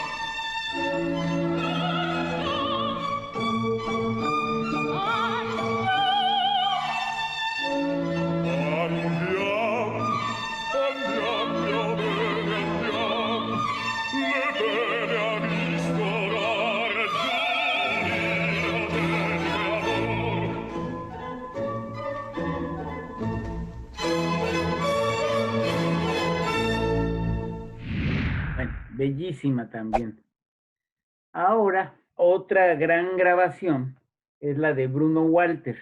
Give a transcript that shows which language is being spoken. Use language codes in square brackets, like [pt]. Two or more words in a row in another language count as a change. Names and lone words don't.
[it] Andiamo, andiamo mio bene, andiamo, le pene a ristorare [es] Bueno, bellísima también. Ahora, otra gran grabación es la de Bruno Walter.